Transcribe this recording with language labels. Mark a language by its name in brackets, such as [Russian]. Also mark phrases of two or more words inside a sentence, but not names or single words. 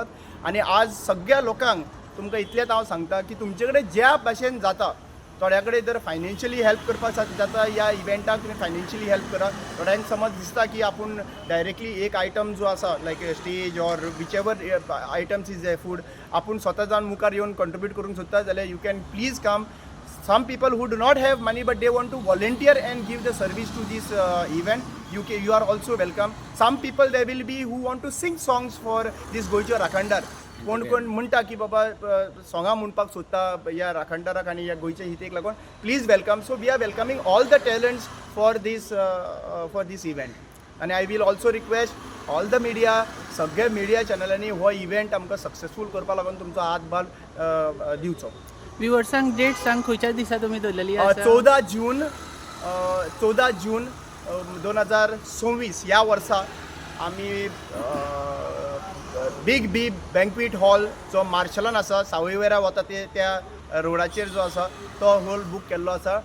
[Konkani] आनी आज सगळ्या लोकांक तुमकां इतलेंच हांव सांगता की तुमचे कडेन ज्या भाशेन जाता, थोड्या कडेन जर फायनान्शियली हेल्प करपाक जाता ह्या इव्हेंटाक तुमी फायनान्शियली हेल्प करा. थोड्यांक समज दिसता की आपूण डायरेक्टली एक आयटम जो आसा [English] like stage or which ever items is food [Konkani] आपूण स्वता जावन मुखार येवन कॉन्ट्रिब्यूट करूंक सोदता जाल्यार [English] you can please come. Some people who do not have money but they want to volunteer and give the service to this event, you are also welcome. Some people there will be who want to sing songs for this [Konkani] गोंयचो राखणदार. कोण म्हणटा की बाबा सोंगां म्हणपाक सोदता ह्या राखणदाराक आनी ह्या गोंयच्या हितेक लागून, [English] please welcome. so we are welcoming all the talents for this event. [Konkani] आनी [English] I will also request all the media, [Konkani] सगळे मिडिया चॅनलांनी हो इव्हेंट आमकां सक्सेसफूल करपा लागून तुमचो हातभार दिवचो. व्ह्युअर्सांक डेट सांग, खंयच्या दिसा तुमी दवरलेली आसा? 14 जून 2026 ह्या वर्सा आमी बीग बँक्वेट हॉल जो मार्शलान आसा, सावयवेरा वता त्या रोडाचेर जो आसा तो हॉल बूक केल्लो आसा.